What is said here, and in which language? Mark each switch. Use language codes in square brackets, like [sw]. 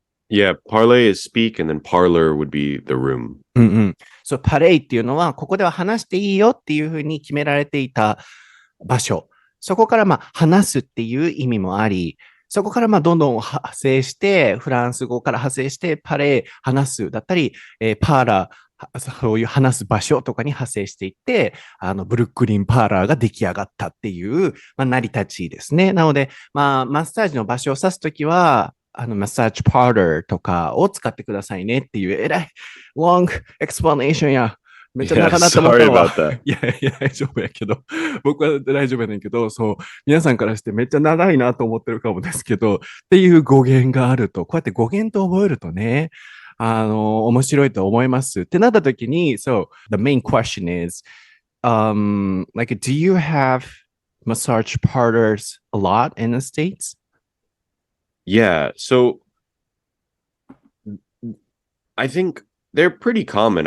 [en] Yeah, parlay is speak, and then parlor would be the room. うんうん。 [ja] そう、パレイっていうのは、ここでは話していいよっていうふうに決められていた場所。そこから話すっていう意味もあり、そこからどんどん派生して、フランス語から派生して、パレイ、話すだったり、パーラー、そういう話す場所とかに派生していって、ブルックリンパーラーが出来上がったっていう、成り立ちですね。なので、マッサージの場所を指すときは、マッサージパーラーとかを使ってくださいねっていう、えらい、 [en] long explanation [ja] や。めっちゃ長なって思ったわ。いやいや、大丈夫やけど、僕は大丈夫やねんけど、そう、皆さんからしてめっちゃ長いなと思ってるかもですけど、っていう語源があると、こうやって語源と覚えるとね、面白いと思います。ってなった時に、 [en] so, the main question is, like, do you have massage parlors a lot in the States? Yeah, so I think they're pretty common.